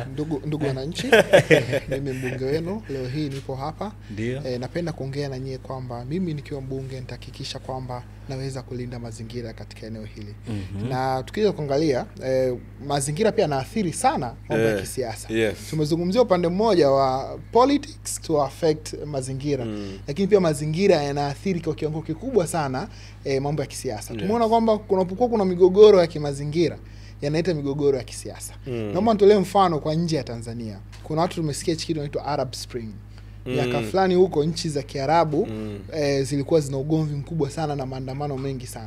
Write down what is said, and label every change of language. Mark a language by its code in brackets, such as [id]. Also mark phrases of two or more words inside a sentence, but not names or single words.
[sw] ndugu wananchi, mimi mbunge wenu leo hii nipo hapa. Napenda kuongea na nyie kwamba mimi nikiwa mbunge nitahakikisha kwamba naweza kulinda mazingira katika eneo hili. Na tukija kuangalia mazingira pia yanaathiri sana mambo ya kisiasa. Tumezungumzia upande mmoja wa [en] politics to affect [sw] mazingira, lakini pia mazingira yanaathiri kwa kiwango kikubwa sana mambo ya kisiasa. Tumeona kwamba kunapokuwa kuna migogoro ya kimazingira yanaita migogoro ya kisiasa. Naomba nitolee mfano kwa nje ya Tanzania. Kuna watu tumesikia kitu kinaitwa Arab Spring. Miaka fulani huko nchi za Kiarabu zilikuwa zina ugomvi mkubwa sana na maandamano mengi sana.